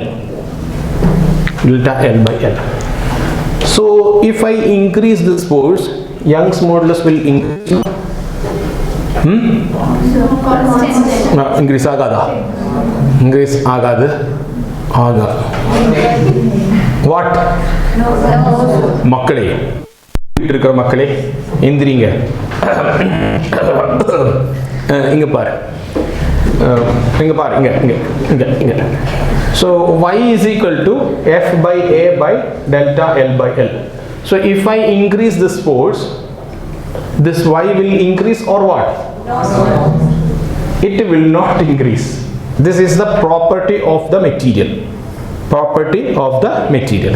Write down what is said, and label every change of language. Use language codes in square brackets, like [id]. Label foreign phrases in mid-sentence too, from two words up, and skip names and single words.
[en] Delta L by L. So if I increase this force, Young's modulus will increase. [ta] Increase agada. Increase agada. What? மக்களே. இருக்குற மக்களே. எந்திரிங்க. இங்க பாரு. இங்க பாரு. இங்க. [en] So Y is equal to F by A by delta L by L. So if I increase this force, this Y will increase or what? No. It will not increase. This is the property of the material. Property of the material.